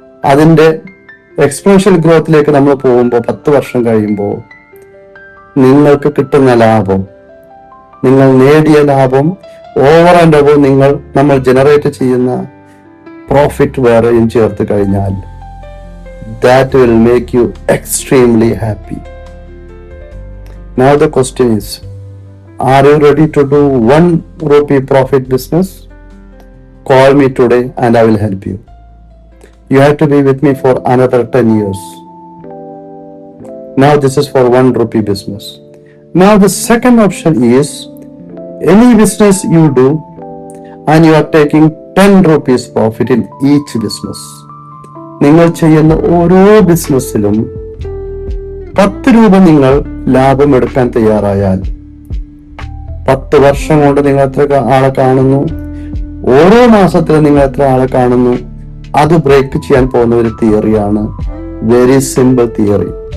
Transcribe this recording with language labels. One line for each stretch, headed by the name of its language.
Malayalam: അതിന്റെ എക്സ്പോണൻഷ്യൽ ഗ്രോത്തിലേക്ക് നമ്മൾ പോകുമ്പോൾ 10 വർഷം കഴിയുമ്പോൾ നിങ്ങൾക്ക് കിട്ടുന്ന ലാഭം, നിങ്ങൾ നേടിയ ലാഭം
English: over and above
Malayalam: നമ്മൾ ജനറേറ്റ് ചെയ്യുന്ന പ്രോഫിറ്റ് വേറെയും ചേർത്ത് കഴിഞ്ഞാൽ
English: that will make you extremely happy. Now the question is, are you ready to do 1 rupee profit business? Call me today and I will help you. You have to be with me for another 10 years. Now this is for 1 rupee business. Now the second option is, any business you do and you are taking 10 rupees profit in each business.
Malayalam: നിങ്ങൾ ചെയ്യുന്ന ഓരോ ബിസിനസ്സിലും 10 രൂപ നിങ്ങൾ ലാഭം എടുക്കാൻ തയ്യാറായാൽ 10 വർഷം കൊണ്ട് നിങ്ങൾ എത്ര ആളെ കാണുന്നു, ഓരോ മാസത്തിലും നിങ്ങൾ എത്ര ആളെ കാണുന്നു, അത് ബ്രേക്ക് ചെയ്യാൻ പോകുന്ന ഒരു തിയറിയാണ്.
English: Very simple theory.